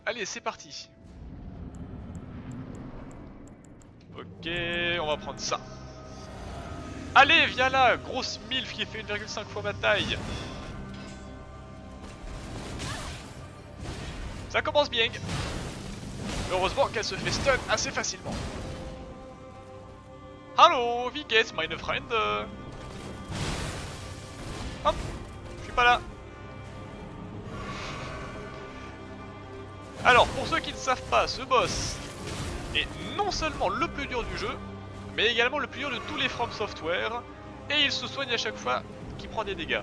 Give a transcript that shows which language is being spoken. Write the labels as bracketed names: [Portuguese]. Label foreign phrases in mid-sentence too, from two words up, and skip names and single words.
[French] Allez, c'est parti. Ok, on va prendre ça. Allez, viens là, grosse milf qui fait 1,5 fois ma taille. Ça commence bien. Heureusement qu'elle se fait stun assez facilement. [German] Hallo, wie geht's, meine Freunde? [French] Hop, je suis pas là. Alors, pour ceux qui ne savent pas, ce boss est non seulement le plus dur du jeu, mais également le plus dur de tous les From Software, et il se soigne à chaque fois qu'il prend des dégâts.